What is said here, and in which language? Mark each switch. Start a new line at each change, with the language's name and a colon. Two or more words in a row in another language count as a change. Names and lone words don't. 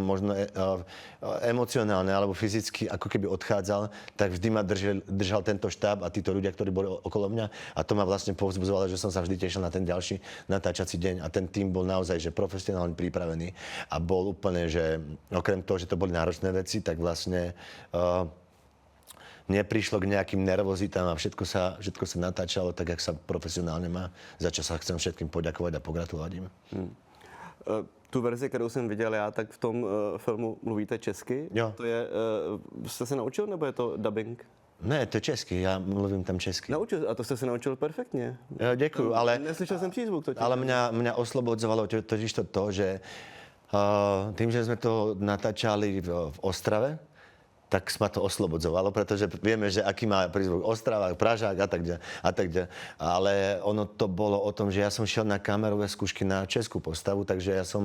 Slovak: možno emocionálne alebo fyzicky ako keby odchádzal, tak vždy ma držal tento štáb a títo ľudia, ktorí boli okolo mňa a to ma vlastne povzbudzovalo, že som sa vždy tešil na ten ďalší natáčací deň a ten tým bol naozaj že profesionálne pripravený a bol úplne, že okrem toho, že to boli náročné veci, tak vlastne neprišlo k nejakým nervozitám a všetko sa natáčalo tak, jak sa profesionálne má, za čo sa chcem všetkým poďakovať a pogratulovať im.
Czech: Tu verzi, kterou jsem viděl já, tak v tom filmu mluvíte česky. Jo. To je, jste se naučil, nebo je to dubbing? Ne, to je česky, já mluvím tam česky. Naučil, a to jste se naučil perfektně. Děkuju, ale... Neslyšel jsem přízvuk totiž.
Slovak: Ale mňa oslobodzovalo totiž to, že tým, že sme to natáčali v Ostrave, tak ma to oslobodzovalo, pretože vieme, že aký má prízvuk Ostrava, Pražák a tak ďalej. Ale ono to bolo o tom, že ja som šiel na kamerové skúšky na českú postavu, takže ja som...